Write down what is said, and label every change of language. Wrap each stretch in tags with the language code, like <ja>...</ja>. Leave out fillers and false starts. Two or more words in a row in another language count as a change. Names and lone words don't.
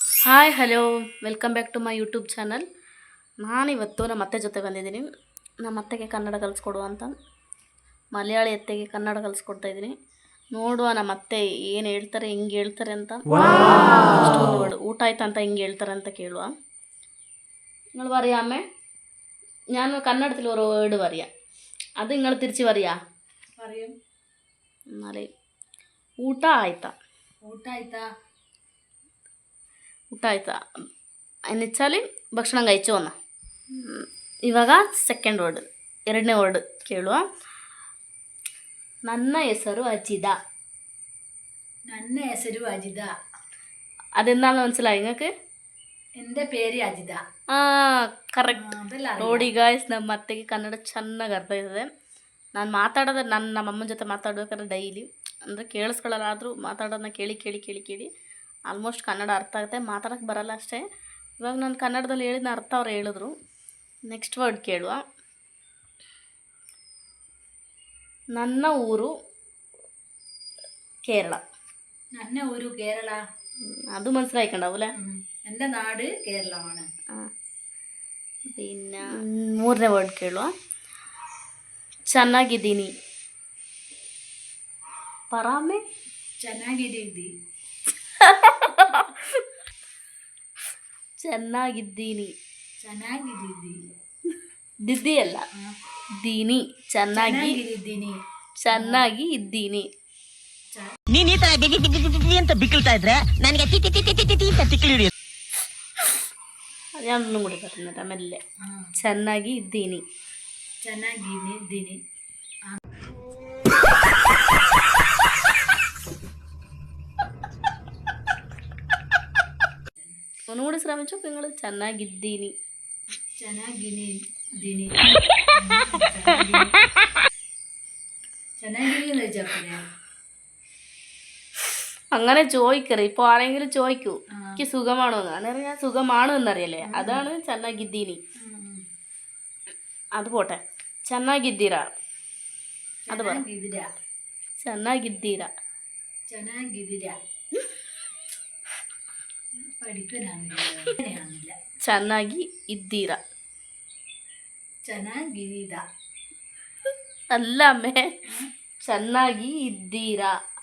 <en>hi hello welcome back to my YouTube channel.</en> <kn>ನಾನಿವತ್ತು ನಮ್ಮ ಅತ್ತೆ ಜೊತೆ ಬಂದಿದ್ದೀನಿ. ನಮ್ಮ ಅತ್ತೆಗೆ ಕನ್ನಡ ಕಲಿಸ್ಕೊಡುವ ಅಂತ ಮಲಯಾಳಿ ಅತ್ತೆಗೆ ಕನ್ನಡ ಕಲಿಸ್ಕೊಡ್ತಾಯಿದ್ದೀನಿ. ನೋಡುವ ನಮ್ಮ ಅತ್ತೆ ಏನು ಹೇಳ್ತಾರೆ, ಹಿಂಗೆ ಹೇಳ್ತಾರೆ ಅಂತ. ಊಟ ಆಯ್ತಾ ಅಂತ ಹಿಂಗೆ ಹೇಳ್ತಾರೆ ಅಂತ ಕೇಳುವ.</kn> <ml>നിങ്ങൾ പറയാമേ, ഞാൻ കന്നഡത്തിൽ ഒരു വേർഡ് പറയാം, അത് നിങ്ങൾ തിരിച്ച് പറയാ. പറയും.</ml> <kn>എന്നാലേ ಊಟ ಆಯ್ತಾ, ಊಟ ಆಯ್ತಾ, ಊಟ ಆಯ್ತಾ</kn> <ml>എന്നിച്ചാലി ഭക്ഷണ കഴിച്ചു വന്ന.</ml> <kn>ಇವಾಗ</kn> <en>second word,</en> <kn>ಎರಡನೇ ವರ್ಡ್ ಕೇಳುವ. ನನ್ನ ಹೆಸರು ಅಜಿದ. ನನ್ನ ಹೆಸರು ಅಜಿದ.</kn> <ml>അതെന്താണ് മനസ്സിലായി നിങ്ങൾക്ക്? എൻ്റെ പേര് ಅಜಿದ.</ml> <kn>ಕರೆಕ್ಟ್. ನೋಡಿ ಗಾಯ್ಸ್, ನಮ್ಮ ಅತ್ತೆಗೆ ಕನ್ನಡ ಚೆನ್ನಾಗಿ ಅರ್ಥ ಇದೆ. ನಾನು ಮಾತಾಡೋದು ನಮ್ಮ ಅಮ್ಮನ ಜೊತೆ ಮಾತಾಡ್ಬೇಕಾದ್ರೆ ಡೈಲಿ ಅಂದರೆ ಕೇಳಿಸ್ಕೊಳ್ಳಲ್ಲ, ಆದರೂ ಮಾತಾಡೋದನ್ನ ಕೇಳಿ ಕೇಳಿ ಕೇಳಿ ಕೇಳಿ ಆಲ್ಮೋಸ್ಟ್ ಕನ್ನಡ ಅರ್ಥ ಆಗುತ್ತೆ. ಮಾತಾಡೋಕ್ಕೆ ಬರಲ್ಲ ಅಷ್ಟೇ. ಇವಾಗ ನಾನು ಕನ್ನಡದಲ್ಲಿ ಹೇಳಿದ ಅರ್ಥ ಅವ್ರು ಹೇಳಿದ್ರು.</kn> <en>next word</en> <kn>ಕೇಳುವ. ನನ್ನ ಊರು ಕೇರಳ. ನನ್ನ ಊರು കേരള.</kn> <ml>അത് മനസ്സിലായിക്കണ്ടാവൂല്ലേ? എൻ്റെ നാട് കേരളമാണ്.</ml> <kn>പിന്നെ ಮೂರನೇ ವರ್ಡ್ ಕೇಳುವ. ಚೆನ್ನಾಗಿದ್ದೀನಿ. ಪರಾಮೆ ಚೆನ್ನಾಗಿದ್ದೀನಿ. ಚೆನ್ನಾಗಿದ್ದೀನಿ. ಚೆನ್ನಾಗಿದ್ದೀನಿ. ದಿದ್ದಿ ಅಲ್ಲ, ದೀನಿ. ಚೆನ್ನಾಗಿದ್ದೀನಿ. ಚೆನ್ನಾಗಿ ಇದ್ದೀನಿ. ನೀನ್ ಈ ತರ ಬಿಗಿ ಅಂತ ಬಿಕ್ಕಳ್ತಾ ಇದ್ರೆ ನನಗೆ ಅಂತ ತಿಕ್ಕಲಿ ಹಿಡಿಯುತ್ತೆ. ಅದನ್ನು ಕೂಡ ಬರ್ತೀನಿ ಆಮೇಲೆ. ಚೆನ್ನಾಗಿ ಇದ್ದೀನಿ. ಚೆನ್ನಾಗಿದ್ದೀನಿ.</kn> <ml>ഒന്നുകൂടി ശ്രമിച്ചു നിങ്ങൾ.</ml> <kn>ಚೆನ್ನಾಗಿದ್ದೀನಿ. ಚೆನ್ನಾಗಿದ್ದೀನಿ. ಚೆನ್ನಾಗಿದ್ದೀನಿ ചോദിച്ചപ്പോ</kn> <ml>അങ്ങനെ ചോദിക്കറി. ഇപ്പോൾ ആരെങ്കിലും ചോദിക്കൂ എനിക്ക് സുഖമാണോ എന്ന്, അന്നേരം ഞാൻ സുഖമാണോ എന്നറിയല്ലേ, അതാണ് ಚೆನ್ನಾಗಿದ್ದೀನಿ. അത് പോട്ടെ. ಚೆನ್ನಾಗಿದ್ದೀರಾ, അത് പറ.</ml> <kn>ಚೆನ್ನಾಗಿದ್ದೀರಾ. ಚೆನ್ನಾಗಿ ಇದ್ದೀರಾ. ಅಲ್ಲ ಅಮ್ಮೆ, ಚೆನ್ನಾಗಿ ಇದ್ದೀರಾ.</kn>